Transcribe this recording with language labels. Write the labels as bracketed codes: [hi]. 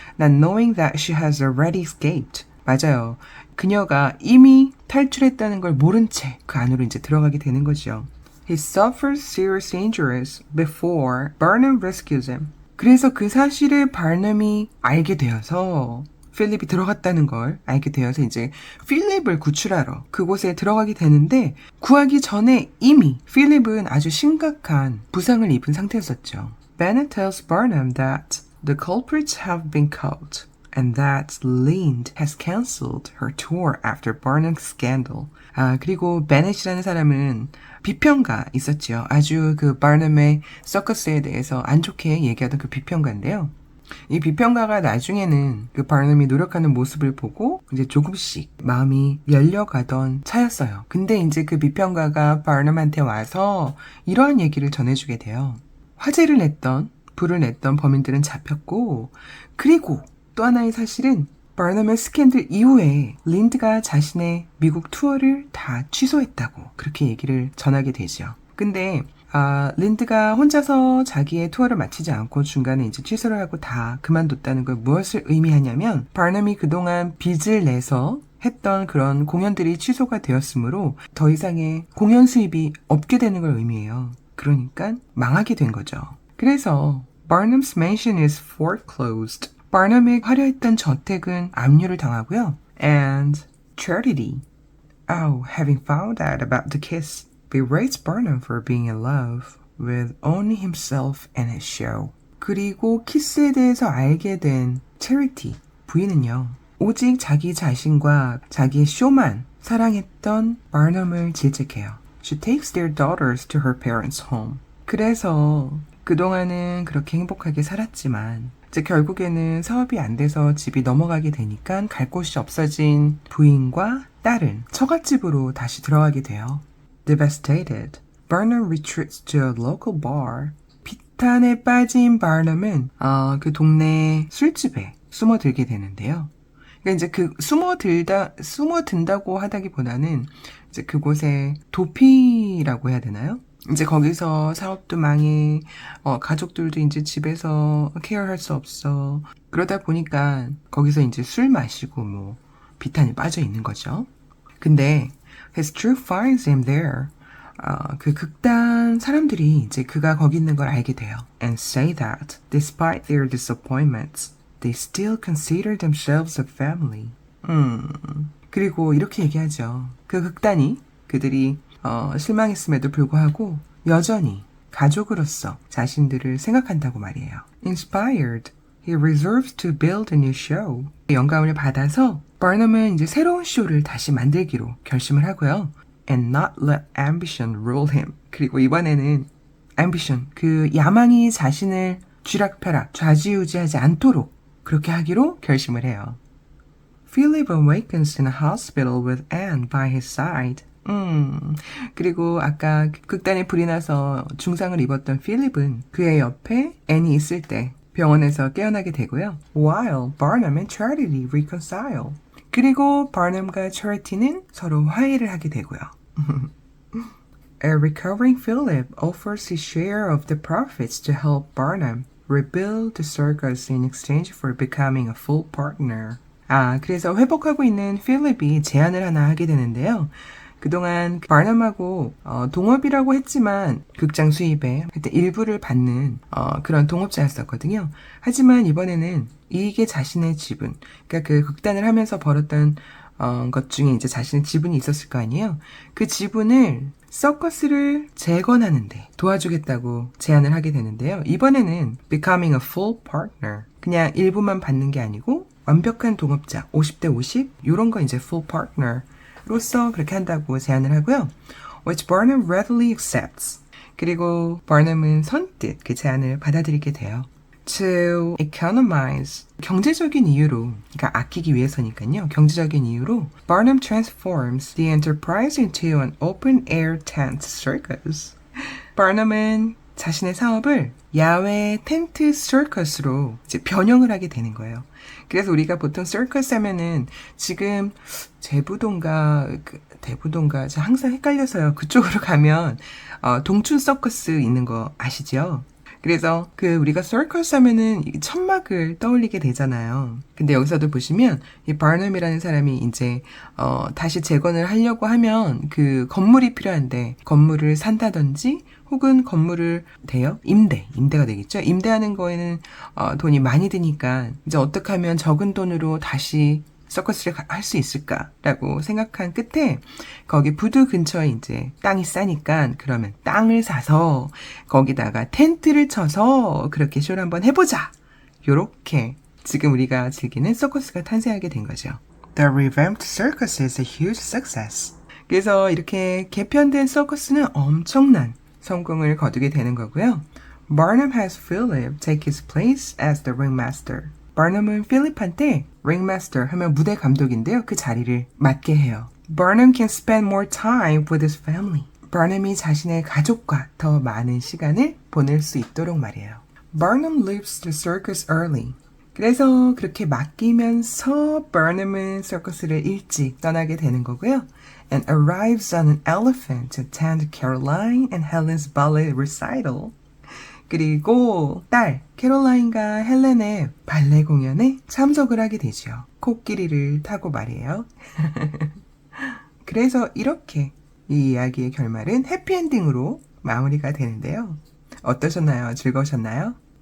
[en] Not knowing that she has already escaped. [ko] 맞아요. 그녀가 이미 탈출했다는 걸 모른 채 그 안으로 이제 들어가게 되는 거죠. [en] He suffers serious injuries before Barnum rescues him. [ko] 그래서 그 사실을 바넘이 알게 되어서 필립이 들어갔다는 걸 알게 되어서 이제 필립을 구출하러 그곳에 들어가게 되는데 구하기 전에 이미 필립은 아주 심각한 부상을 입은 상태였었죠. Bennett tells Barnum that the culprits have been caught and that Lind has cancelled her tour after Barnum's scandal. 그리고 베넷이라는 사람은 비평가 있었죠. 아주 그 바넘의 서커스에 대해서 안 좋게 얘기하던 그 비평가인데요. 이 비평가가 나중에는 그 바넘이 노력하는 모습을 보고 이제 조금씩 마음이 열려가던 차였어요. 근데 이제 그 비평가가 바넘한테 와서 이러한 얘기를 전해주게 돼요. 화재를 냈던, 불을 냈던 범인들은 잡혔고, 그리고 또 하나의 사실은 바넘의 스캔들 이후에 린드가 자신의 미국 투어를 다 취소했다고 그렇게 얘기를 전하게 되죠. 근데 린드가 혼자서 자기의 투어를 마치지 않고 중간에 이제 취소를 하고 다 그만뒀다는 걸 무엇을 의미하냐면 바넘이 그동안 빚을 내서 했던 그런 공연들이 취소가 되었으므로 더 이상의 공연 수입이 없게 되는 걸 의미해요. 그러니까 망하게 된 거죠. 그래서 [en] Barnum's mansion is foreclosed. [ko] 바넘의 화려했던 저택은 압류를 당하고요. [en] And Charity, having found out about the kiss, berates Barnum for being in love with only himself and his show. [ko] 그리고 키스에 대해서 알게 된 Charity, 부인은요. 오직 자기 자신과 자기의 쇼만 사랑했던 바넘을 질책해요. She takes their daughters to her parents' home. 그래서 그동안은 그렇게 행복하게 살았지만 이제 결국에는 사업이 안 돼서 집이 넘어가게 되니까 갈 곳이 없어진 부인과 딸은 처갓집으로 다시 들어가게 돼요. Devastated, Barnum retreats to a local bar. 비탄에 빠진 바넘은 그 동네 술집에 숨어들게 되는데요. 그러니까 이제 그 숨어든다고 하다기보다는 이제 그곳에 도피라고 해야 되나요? 이제 거기서 사업도 망해, 가족들도 이제 집에서 케어할 수 없어. 그러다 보니까 거기서 이제 술 마시고 뭐 비탄이 빠져 있는 거죠. 근데 [en] his troop finds him there. [ko] 그 극단 사람들이 이제 그가 거기 있는 걸 알게 돼요. [en] And say that despite their disappointments, they still consider themselves a family. [ko] 그리고 이렇게 얘기하죠. 그 극단이 그들이 실망했음에도 불구하고 여전히 가족으로서 자신들을 생각한다고 말이에요. [en] Inspired, he resolves to build a new show. [ko] 영감을 받아서 바넘은 이제 새로운 쇼를 다시 만들기로 결심을 하고요. [en] And not let ambition rule him. [ko] 그리고 이번에는 ambition, 그 야망이 자신을 쥐락펴락 좌지우지하지 않도록 그렇게 하기로 결심을 해요. [en] Philip awakens in a hospital with Anne by his side. [ko] 그리고 아까 극단에 불이 나서 중상을 입었던 필립은 그의 옆에 앤이 있을 때 병원에서 깨어나게 되고요. [en] While Barnum and Charity reconcile. [ko] 그리고 바넘과 차리티는 서로 화해를 하게 되고요. [en] A recovering Philip offers his share of the profits to help Barnum rebuild the circus in exchange for becoming a full partner. [ko] 그래서 회복하고 있는 필립이 제안을 하나 하게 되는데요. 그동안 바넘하고 동업이라고 했지만 극장 수입에 그때 일부를 받는 그런 동업자였었거든요. 하지만 이번에는 이게 자신의 지분, 그러니까 그 극단을 하면서 벌었던 것 중에 이제 자신의 지분이 있었을 거 아니에요. 그 지분을 서커스를 재건하는데 도와주겠다고 제안을 하게 되는데요. 이번에는 [en] becoming a full partner, [ko] 그냥 일부만 받는 게 아니고 완벽한 동업자 50대 50 이런 거 이제 full partner로서 그렇게 한다고 제안을 하고요. [en] Which Barnum readily accepts. [ko] 그리고 바넘은 선뜻 그 제안을 받아들이게 돼요. [en] To economize, [ko] 경제적인 이유로, 그러니까 아끼기 위해서니까요. 경제적인 이유로 [en] Barnum transforms the enterprise into an open-air tent circus. [ko] 바넘은 자신의 사업을 야외 텐트 서커스로 이제 변형을 하게 되는 거예요. 그래서 우리가 보통 서커스 하면은 지금 제부동가 대부동가 항상 헷갈려서요. 그쪽으로 가면 동춘 서커스 있는 거 아시죠? 그래서 우리가 서커스 하면은 천막을 떠올리게 되잖아요. 근데 여기서도 보시면 이 바넘이라는 사람이 이제 다시 재건을 하려고 하면 그 건물이 필요한데 건물을 산다든지 혹은 건물을 임대가 되겠죠. 임대하는 거에는 돈이 많이 드니까 이제 어떻게 하면 적은 돈으로 다시 서커스를 할 수 있을까라고 생각한 끝에 거기 부두 근처에 이제 땅이 싸니까 그러면 땅을 사서 거기다가 텐트를 쳐서 그렇게 쇼를 한번 해보자. 요렇게 지금 우리가 즐기는 서커스가 탄생하게 된 거죠. [en] The revamped circus is a huge success. [ko] 그래서 이렇게 개편된 서커스는 엄청난 성공을 거두게 되는 거고요. [en] Barnum has Philip take his place as the ringmaster. [ko] 바넘은 필립한테 ringmaster 하면 무대 감독인데요. 그 자리를 맡게 해요. [en] Barnum can spend more time with his family. [ko] 바넘이 자신의 가족과 더 많은 시간을 보낼 수 있도록 말이에요. [en] Barnum leaves the circus early. [ko] 그래서 그렇게 맡기면서 바넘은 서커스를 일찍 떠나게 되는 거고요. [en] And arrives on an elephant to attend Caroline and Helen's ballet recital. [ko] 그리고 딸 캐롤라인과 헬렌의 발레 공연에 참석을 하게 되죠. 코끼리를 타고 말이에요. 그래서 이렇게 이 이야기의 결말은 해피엔딩으로 마무리가 되는데요. 어떠셨나요? 즐거우셨나요?